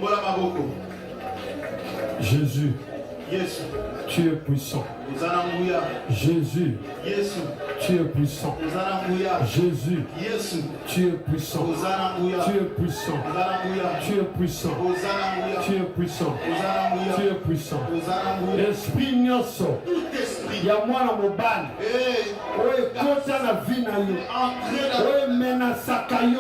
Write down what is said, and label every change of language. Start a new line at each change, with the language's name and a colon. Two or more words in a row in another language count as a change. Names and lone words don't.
French: Jésus, tu es puissant. Jésus, tu es puissant. Jésus, tu es puissant. Tu es puissant. Tu es puissant. Tu es puissant. Tu es puissant.
Lingala: Esprit nyonso. Ya mwana mobali. Oye kota na vie na yo. Oye menasaka yo.